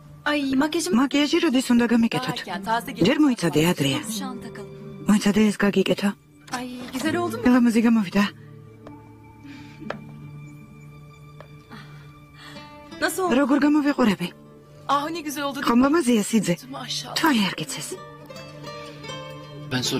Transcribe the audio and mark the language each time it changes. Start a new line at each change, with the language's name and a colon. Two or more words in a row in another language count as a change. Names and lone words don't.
Turkish: Ay makyajım.
Georgian: Makyajı როდის უნდა გამიკეთოთ? ჯერ მოიცადე ადრეა.
Turkish: Şu an takalım.
Georgian: მოიცადე ეს გაგიკეთო.
Turkish: Ay güzel oldu mu?
Georgian: ლამაზი გამოვიდა.
Turkish: Nasıl oldu?
Georgian: როგორ გამოვიყურები?
Turkish: Ah ne güzel oldu.
Georgian: ხომ ლამაზია სიძე?
Turkish: Maşallah.
Georgian: თვალი არ გიცეს.
Turkish: Ben sorayım.